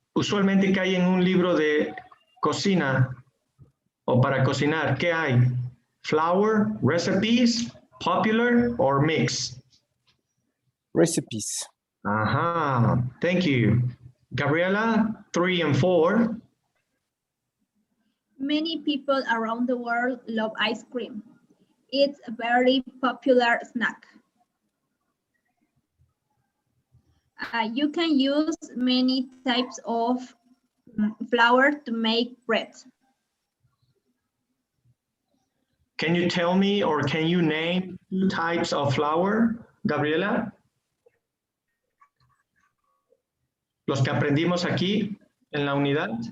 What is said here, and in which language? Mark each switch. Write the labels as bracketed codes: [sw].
[es] Usualmente cae en un libro de cocina o para cocinar. ¿Qué hay? [en] Flour, recipes, popular, or mix? Recipes. Ajá. Thank you. Gabriela, 3 and 4. Many people around the world love ice cream. It's a very popular snack. You can use many types of flour to make bread. Can you tell me or can you name 2 types of flour, Gabriela? [es] Los que aprendimos aquí en la unidad.